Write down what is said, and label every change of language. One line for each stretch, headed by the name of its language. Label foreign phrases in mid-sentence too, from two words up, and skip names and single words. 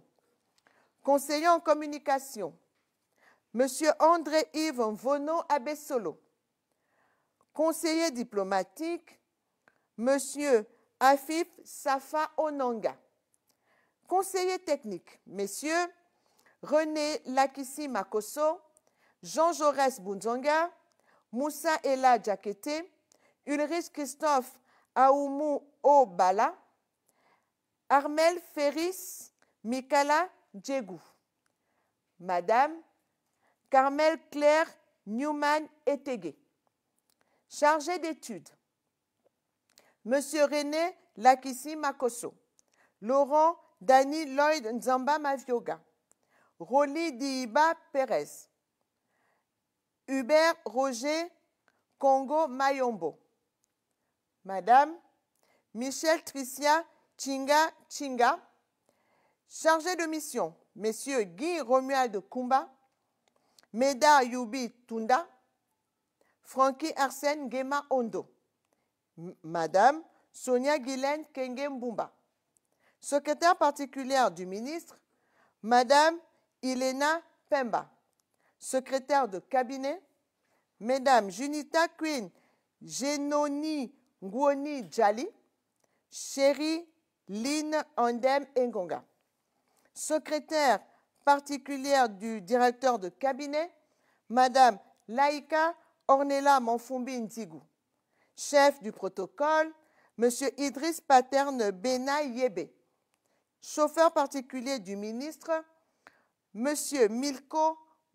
French: Conseiller en communication, Monsieur André-Yves Vono Abessolo. Conseiller diplomatique, Monsieur Afif Safa Onanga. Conseiller technique, Messieurs René Lakissi Makoso, Jean Jaurès Bunzonga, Moussa Ella Djakete, Ulrich Christophe Aoumou Obala, Armel Ferris Mikala Djegou. Madame Carmel Claire Newman Etegué. Chargé d'études, Monsieur René Lakissi Makoso, Laurent Dani Lloyd Nzamba Mavioga, Roli Diiba Pérez. Hubert Roger Congo Mayombo. Madame Michel Tricia Chinga Chinga. Chargé de mission, Messieurs Guy Romuald Kumba, Meda Yubi Tunda, Francky Arsène Gema Ondo. Madame Sonia Guylaine Kenge Mbumba. Secrétaire particulière du ministre, Madame Ilena Pemba. Secrétaire de cabinet, Mesdames Junita Queen Genoni Ngwoni Djali, Chérie Lynn Andem Engonga. Secrétaire particulière du directeur de cabinet, Madame Laïka Ornella Manfumbi Ntigou. Chef du protocole, Monsieur Idriss Paterne Bena Yebe. Chauffeur particulier du ministre, Monsieur Milko Mouissi.